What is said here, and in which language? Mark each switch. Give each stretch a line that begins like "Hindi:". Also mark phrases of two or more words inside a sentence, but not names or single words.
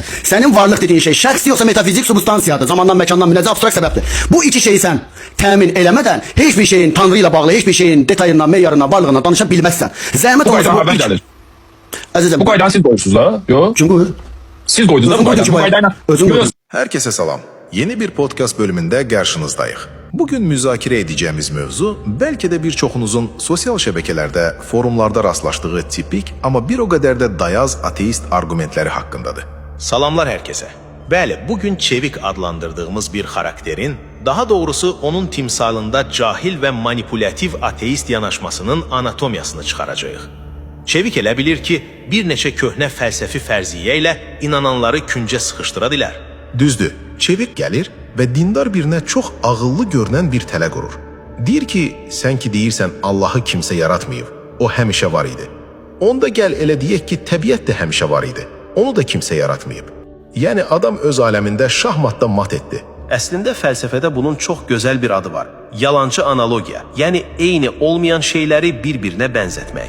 Azerbaijani: Sənin varlıq dediyin şey şəxsi yoxsa metafizik substansiyadır, zamandan, məkandan münezzə abstrakt səbəbdir. Bu iki şeyi sən təmin eləmədən heç bir şeyin Tanrı ilə bağlı, heç bir şeyin detayından, meyarından, varlığından danışa bilməzsən. Zəhmət olmasa bu... Əzizim, bu qaydanı siz qoyursunuz da? Yox. Kim qoyur? Siz qoydunuz da bu qaydayla. Özün qoydun.
Turkish: Herkese selam. Yeni bir podcast bölümünde karşınızdayıq. Bugün müzakere edeceğimiz mevzu belki de birçoğunuzun sosyal şebekelerde, forumlarda rastlaştığı tipik ama bir o kadar da dayaz ateist argumentleri hakkındadır.
Azerbaijani: Salamlar herkese. Bəli, bugün çevik adlandırdığımız bir karakterin, daha doğrusu onun timsalında cahil ve manipülatif ateist yanaşmasının anatomiyasını çıxaracağıq. Çevik elə bilir ki, bir neçə köhnə fəlsəfi fərziyyə ilə inananları küncə sıxışdıra dilər.
Turkish: Düzdür, çevik gelir ve dindar birine çok ağıllı görünen bir
Azerbaijani: tələ qurur. Deyir ki, sen ki deyirsən Allahı kimse yaratmayıb, o həmişə var idi. Onda gel elə deyək ki, təbiət də həmişə var idi, onu da kimse yaratmayıb. Yani adam öz aləmində şahmatda mat etdi. Əslində fəlsəfədə bunun çox gözəl bir adı var. Yalancı analogiya, yəni eyni olmayan şeyləri bir-birinə bənzətmək.